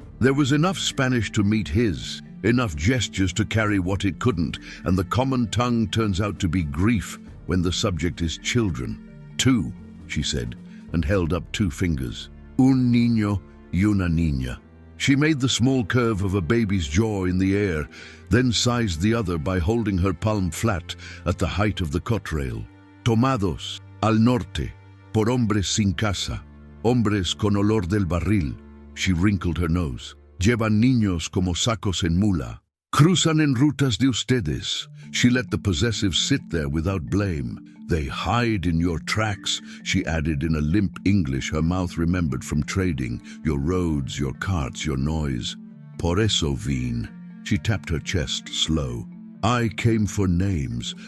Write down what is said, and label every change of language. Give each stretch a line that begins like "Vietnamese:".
English: There was enough Spanish to meet his, enough gestures to carry what it couldn't, and the common tongue turns out to be grief when the subject is children. "Two," she said, and held up 2 fingers.
Spanish: "Un niño una niña.
English: She made the small curve of a baby's jaw in the air, then sized the other by holding her palm flat at the height of the cotrail.
Spanish: Tomados al norte, por hombres sin casa, hombres con olor del barril.
English: She wrinkled her nose.
Spanish: Llevan niños como sacos en mula. Cruzan en rutas de ustedes.
English: She let the possessive sit there without blame. They hide in your tracks, she added in a limp English her mouth remembered from trading. Your roads, your carts, your noise.
Spanish: Por eso vine.
English: She tapped her chest, slow. I came for names.